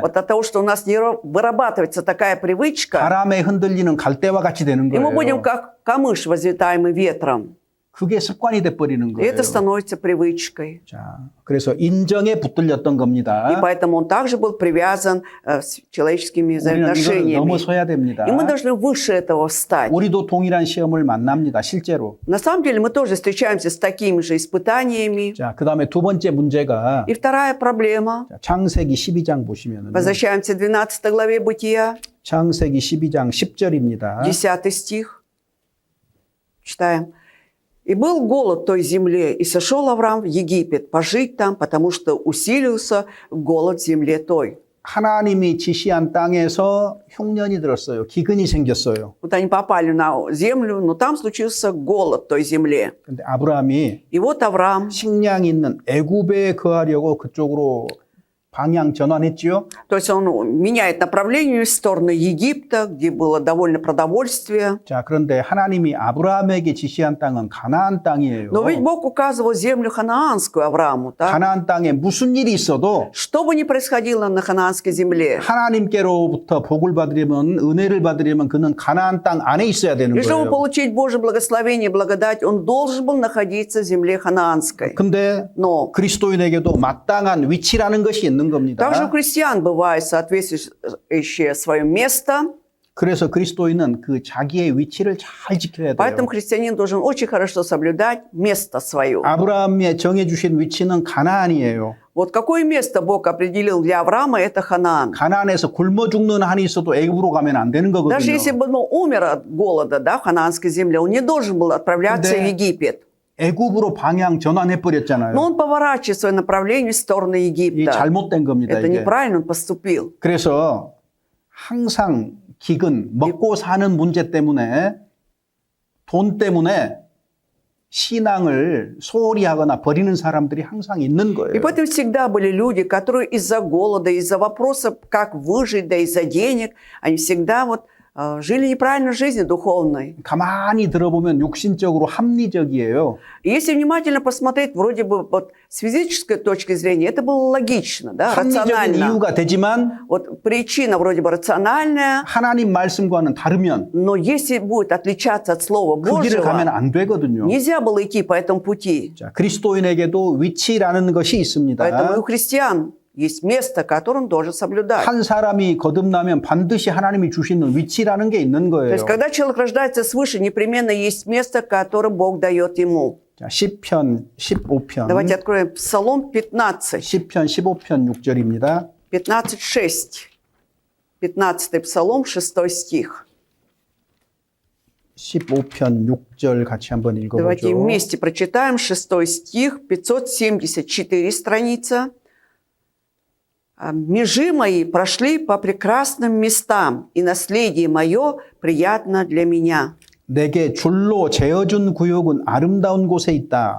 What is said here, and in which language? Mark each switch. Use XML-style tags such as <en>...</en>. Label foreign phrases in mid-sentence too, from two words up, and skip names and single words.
<ru>Вот от того, что у нас не вырабатывается такая привычка,</ru> <ko>바람에 흔들리는 갈대와 같이 되는</ko> <ru>и мы будем</ru> <ko>거예요.</ko> <ru>как камыш, возветаемый ветром.</ru> <ko>그게 습관이 돼버리는</ko> <ru>И</ru> <ko>거예요.</ko> <ru>это становится привычкой.</ru> <ko>자, 그래서 인정에 붙들렸던</ko> <ru>И</ru> <ko>겁니다.</ko> <ru>поэтому он также был привязан с человеческими</ru> <ko>우리는 이걸</ko> <ru>взаимоотношениями.</ru> <ko>넘어서야 됩니다.</ko> <ru>И мы должны выше этого встать.</ru> <ko>우리도 동일한 시험을 만납니다. 실제로.</ko> <ru>На самом деле мы тоже встречаемся с такими же испытаниями.</ru> <ko>자, 그 다음에 두 번째 문제가</ko> <ru>И вторая проблема.</ru> <ko>자, 창세기 12장 보시면은</ko> <ru>Возвращаемся к 12 главе Бытия,</ru> <ko>창세기 12장 10절입니다.</ko> <ru>10 стих. Читаем. «И был голод в той земле, и сошел Авраам в Египет пожить там, потому что усилился голод в земле той».</ru> <ko>하나님이 지시한 땅에서 흉년이 들었어요. 기근이 생겼어요.</ko> <ru>Вот они попали на землю, но там случился голод в той земле.</ru> <ko>근데 아브라함이</ko> <ru>И вот Авраам</ru> <ko>식량이 있는 애굽에 거하려고 그쪽으로 방향 전환했지요.</ko> <ru>То есть он меняет направление в сторону Египта, где было довольно продовольствия.</ru> <ko>자, 그런데 하나님이 아브라함에게 지시한 땅은 가나안 땅이에요.</ko> <ru>Но ведь Бог указывал землю ханаанскую Аврааму. Так?</ru> <ko>가나안 땅에 무슨 일이 있어도</ko> <ru>Что бы ни происходило на ханаанской земле,</ru> <ko>하나님께로부터 복을 받으려면, 은혜를 받으려면 그는 가나안 땅 안에 있어야 되는</ko> <ru>и чтобы</ru> <ko>거예요.</ko> <ru>получить Божье благословение и благодать, он должен был находиться в земле ханаанской.</ru> <ko>근데</ko> <ru>Но</ru> <ko>그리스도인에게도 마땅한 위치라는 것이 있는 겁니다.</ko> <ru>также у христиан бывает соответствующее свое место,</ru> <ko>그래서 그리스도인은 그 자기의 위치를 잘 지켜야 돼요.</ko> <ru>поэтому христианин должен очень хорошо соблюдать место свое.</ru> <ko>아브라함이 정해주신 위치는 가나안이에요.</ko> <ru>Вот какое место Бог определил для Авраама, это Ханаан.</ru> <ko>가나안에서 굶어 죽는 한이 있어도 애굽으로 가면 안 되는</ko> <ru>Даже</ru> <ko>거거든요.</ko> <ru>если бы он умер от голода, да, в ханаанской земле, он не должен был отправляться</ru> <ko>근데</ko> <ru>в Египет.</ru> <ko>애굽으로 방향 전환해 버렸잖아요.</ko> <ru>Но он поворачивает свое направление в сторону</ru> <ko>이</ko> <ru>Египта.</ru> <ko>잘못된 겁니다.</ko> <ru>Это</ru> <ko>이게.</ko> <ru>неправильно он поступил.</ru> <ko>그래서 항상 기근, 먹고 사는 문제 때문에 돈 때문에 신앙을 소홀히 하거나 버리는 사람들이 항상 있는 거예요.</ko> <ru>И поэтому всегда были люди, которые из-за голода, из-за вопросов, как выжить, да из-за денег, они всегда вот жили неправильной жизнью духовной.</ru> <ko>가만히 들어보면 육신적으로 합리적이에요.</ko> <ru>И если внимательно посмотреть, вроде бы вот с физической точки зрения, это было логично, да,</ru> <ko>합리적인</ko> <ru>рационально.</ru> <ko>이유가 되지만</ko> <ru>Вот причина вроде бы рациональная,</ru> <ko>하나님 말씀과는 다르면</ko> <ru>но если будет отличаться от Слова</ru> <ko>그 길을 가면</ko> <ru>Божьего,</ru> <ko>안 되거든요.</ko> <ru>нельзя было идти по этому пути.</ru> <ko>자, 그리스도인에게도 위치라는 것이 있습니다.</ko> <ru>Поэтому и у христиан есть место, которое он должен соблюдать.</ru> <ko>한 사람이 거듭나면 반드시 하나님이 주시는 위치라는 게 있는</ko> <ru>То</ru> <ko>거예요.</ko> <ru>есть, когда человек рождается свыше, непременно есть место, которое Бог дает ему.</ru> <ko>자, 시편 15편.</ko> <ru>Давайте откроем Псалом 15,</ru> <ko>시편 15편 6절입니다.</ko> <ru>15:6. 15 Псалом, 6 стих.</ru> <ko>15편 6절 같이 한번</ko> <ru>Давайте</ru> <ko>읽어보죠.</ko> <ru>вместе прочитаем 6 стих, 574 страница. «Межи мои прошли по прекрасным местам, и наследие мое приятно для меня».</ru> <ko>내게 줄로 재어준 구역은 아름다운 곳에 있다.</ko>